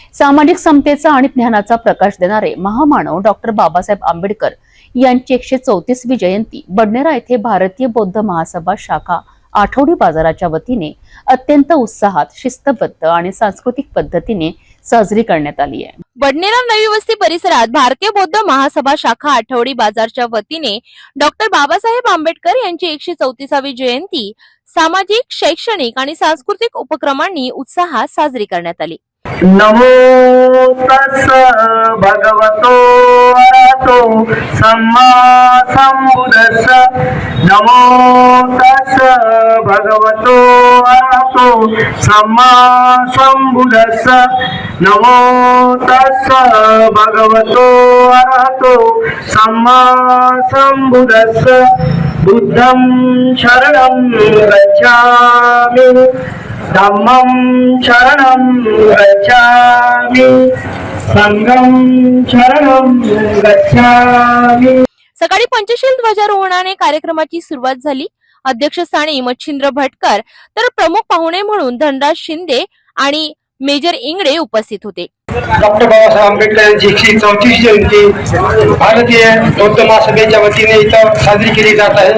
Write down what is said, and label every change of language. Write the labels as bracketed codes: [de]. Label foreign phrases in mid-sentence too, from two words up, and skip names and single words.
[mr] सामाजिक समतेचा आणि ज्ञानाचा प्रकाश देणारे महामानव डॉक्टर बाबासाहेब आंबेडकर यांची 134वी जयंती बडनेरा येथे भारतीय बौद्ध महासभा शाखा आठवडी बाजाराच्या वतीने अत्यंत उत्साहात, शिस्तबद्ध आणि सांस्कृतिक पद्धतीने साजरी करण्यात आली आहे। बडनेरा नवी वस्ती परिसरात भारतीय बौद्ध महासभा शाखा आठवडी बाजारच्या वतीने डॉक्टर बाबासाहेब आंबेडकर यांची 134वी जयंती सामाजिक, शैक्षणिक आणि सांस्कृतिक उपक्रमांनी उत्साहात साजरी करण्यात आली। [pi] नमो तस् भगवतो अरहतो सम्मा सम्बुद्धस्स। नमो तस् भगवतो अरहतो सम्मा सम्बुद्धस्स। नमो तस् भगवतो अरहतो सम्मा सम्बुद्धस्स। बुद्धं शरणं गच्छामि, धम्मं शरणं गच्छामि, संघं शरणं गच्छामि। [mr] सकाळी पंचशील ध्वजारोहणाने कार्यक्रमाची सुरुवात झाली। अध्यक्षस्थानी मच्छिंद्र भटकर तर प्रमुख पाहुणे म्हणून धनराज शिंदे आणि मेजर इंगडे उपस्थित होते। डॉक्टर बाबासाहेब आंबेडकर यांची 134वी जयंती भारतीय बौद्ध महासभेच्या वतीने इथं साजरी केली जात आहे।